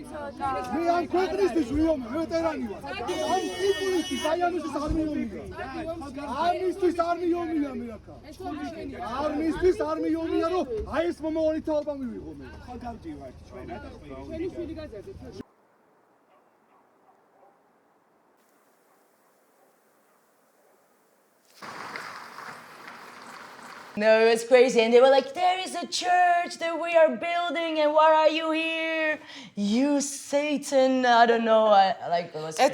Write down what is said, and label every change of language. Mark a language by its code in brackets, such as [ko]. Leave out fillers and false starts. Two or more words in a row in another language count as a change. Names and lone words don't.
[ka] მე ამ ქვეყნისთვის ვიომე, ვეტერანი ვარ. ამ ტიპულისთვის, აი ამისთვის არ მიომია. ამისთვის არ მიომია მე აქა. ამისთვის არ მიომია, რომ აი ეს მომავალი თაობა მივიღო მე. ხა გავდივართ ჩვენად. ჩვენი შვილი გაზარდეთ. [en] No, it was crazy. And they were like, there is a church that we are building, and why are you here? You Satan. I don't know. It was crazy.